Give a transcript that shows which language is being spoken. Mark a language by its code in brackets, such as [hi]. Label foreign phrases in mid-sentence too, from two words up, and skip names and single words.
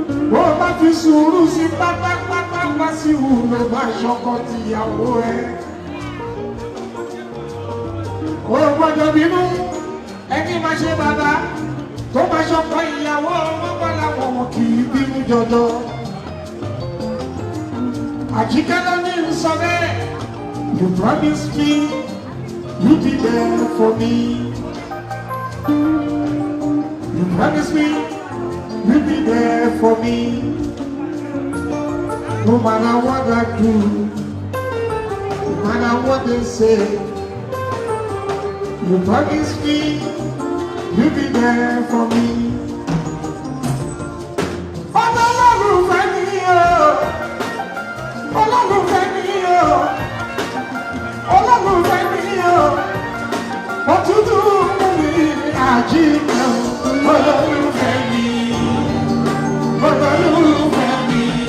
[yo] Bó o bá fi sùúrù sí pátápátá, bá sì wù ló máa ṣọkọ tìyàwó ẹ. O ò gbọ́dọ̀ bínú. Ẹni máa ṣe bàbá, tó máa ṣọkọ ìyàwó, wọ́n bá láwọn wọn kì í bínú jọjọ. Àjíkẹ́ ló ní ń sọ bẹ́ẹ̀. [en] You promised me, you be there for me. You promised me, You be there for me. No matter what I do, no matter what they say, you promise me, you be there for me. [yo] Ọlọ́run fẹ́ mi o. Ọlọ́run fẹ́ mi o. Ọlọ́run fẹ́ mi o. Òtútù mú mi àjíǹde o. Ọlọ́run fẹ́ mi. Ọlọ́run fẹ́ mi.